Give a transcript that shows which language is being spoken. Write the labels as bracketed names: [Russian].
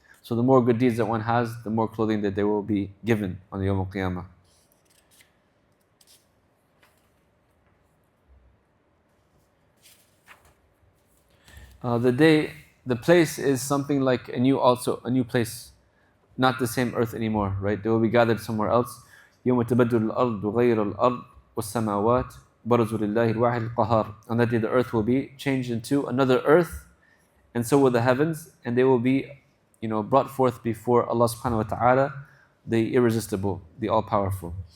[English] So the more good deeds that one has, the more clothing that they will be given on the Yawm al-Qiyamah. The place is something like a new place, not the same earth anymore, right? They will be gathered somewhere else. [Arabic] يوم تبدل الأرض غير الأرض والسماوات برزوا لله الواحد القهار. [English] On that day the earth will be changed into another earth, and so will the heavens, and they will be, brought forth before Allah subhanahu wa ta'ala, the irresistible, the all-powerful.